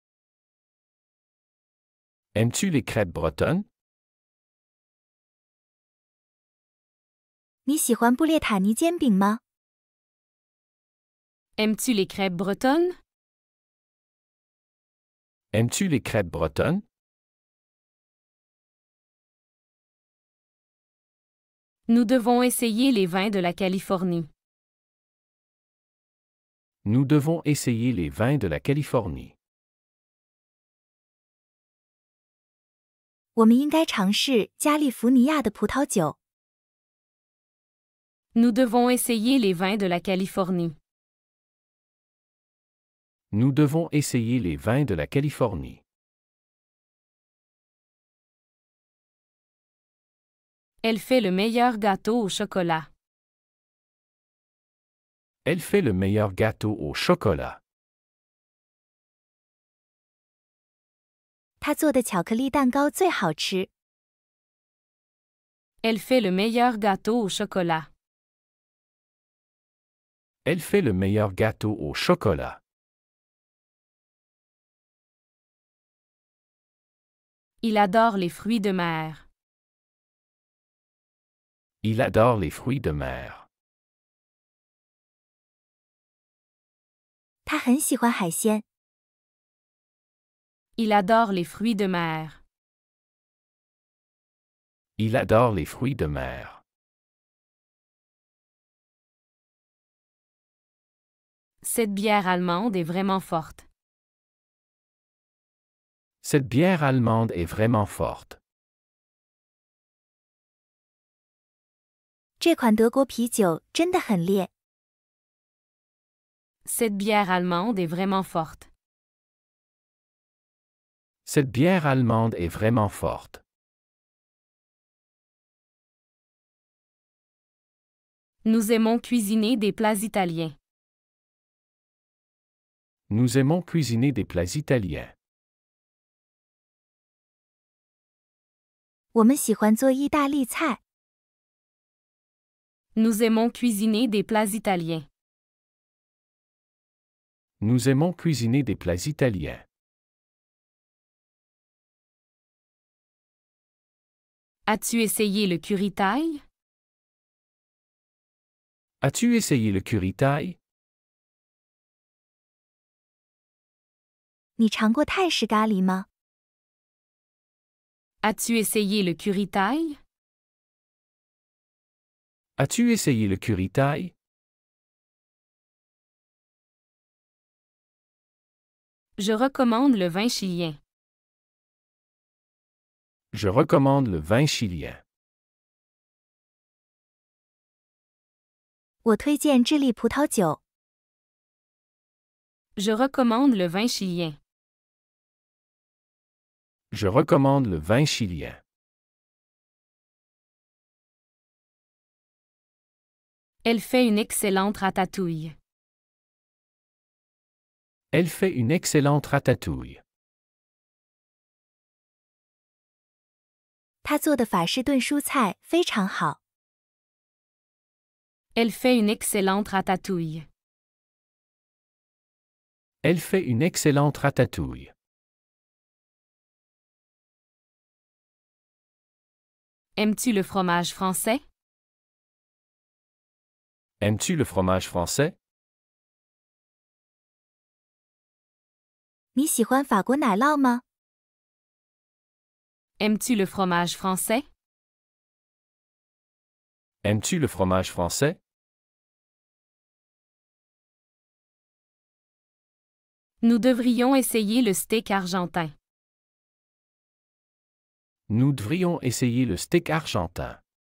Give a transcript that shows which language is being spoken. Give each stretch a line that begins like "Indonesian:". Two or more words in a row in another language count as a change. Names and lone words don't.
French: Aimes-tu les crêpes bretonnes?
Chinese: 你喜欢布列塔尼煎饼吗？
French: Aimes-tu les crêpes bretonnes? Aimes-tu les crêpes bretonnes? Nous devons essayer les vins de la Californie. Nous devons essayer les vins de la Californie.
Chinese: 我们应该尝试加利福尼亚的葡萄酒。
French: Nous devons essayer les vins de la Californie. Nous devons essayer les vins de la Californie. Elle fait le meilleur gâteau au chocolat. Elle fait le meilleur gâteau au chocolat.
Chinese: 她做的巧克力蛋糕最好吃。
French: Elle fait le meilleur gâteau au chocolat. Elle fait le meilleur gâteau au chocolat. Il adore les fruits de mer. Il adore les fruits de mer.
Chinese: 她很喜欢海鲜。
French: Il adore les fruits de mer. Il adore les fruits de mer. Cette bière allemande est vraiment forte. Cette bière allemande est vraiment forte.
Chinese: 这款德国啤酒真的很烈。
French: Cette bière allemande est vraiment forte. Cette bière allemande est vraiment forte. Nous aimons cuisiner des plats italiens. Nous aimons cuisiner des plats italiens.
Chinese: 我们喜欢做意大利菜。
French: Nous aimons cuisiner des plats italiens. Nous aimons cuisiner des plats italiens. As-tu essayé le curry-taille? As-tu essayé le curry-taille?
Chinese: 你尝过泰式咖喱吗？
French: As-tu essayé le curry-taille? As-tu essayé le curry-taille? Je recommande le vin chilien. Je recommande le vin chilien.
Chinese: 我推荐智利葡萄酒。
French: Je recommande le vin chilien. Je recommande le vin chilien. Elle fait une excellente ratatouille. Elle fait une excellente ratatouille.
Chinese: 她做的法式炖蔬菜非常好。
French: Elle fait une excellente ratatouille. Elle fait une excellente ratatouille. Aimes-tu le fromage français? Aimes-tu le fromage français?
Chinese: 你喜欢法国奶酪吗？
French: Aimes-tu le fromage français? Aimes-tu le fromage français? Nous devrions essayer le steak argentin. Nous devrions essayer le steak argentin.